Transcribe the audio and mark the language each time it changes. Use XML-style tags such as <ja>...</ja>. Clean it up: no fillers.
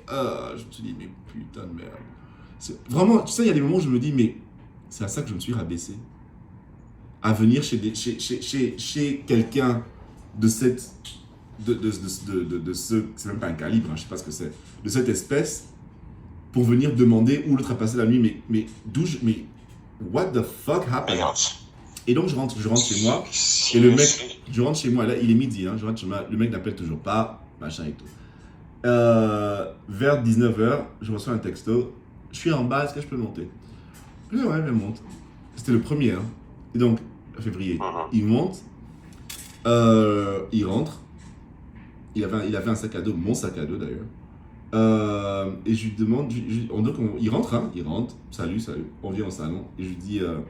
<fr>Je me suis dit, mais putain de merde. Vraiment, tu sais, il y a des moments où je me dis, mais c'est à ça que je me suis rabaissé. À venir chez quelqu'un de cette... de ce... C'est même pas un calibre, je sais pas ce que c'est. De cette espèce, pour venir demander où l'autre a passé la nuit. Mais d'où je...</fr> <en>Mais what the fuck happened?</en> <fr>Et donc je rentre chez moi, et le mec... Je rentre chez moi, là, il est midi, je rentre chez moi, le mec n'appelle toujours pas, machin et tout. Vers 19h, je reçois un texto. Je suis en bas, est-ce que je peux monter? Je dis, ouais, mais monte. C'était le premier, Et donc, février, il monte, il rentre, il avait un sac à dos, mon sac à dos d'ailleurs, et je lui demande, il rentre, salut, on vient au salon, et je lui dis,</fr>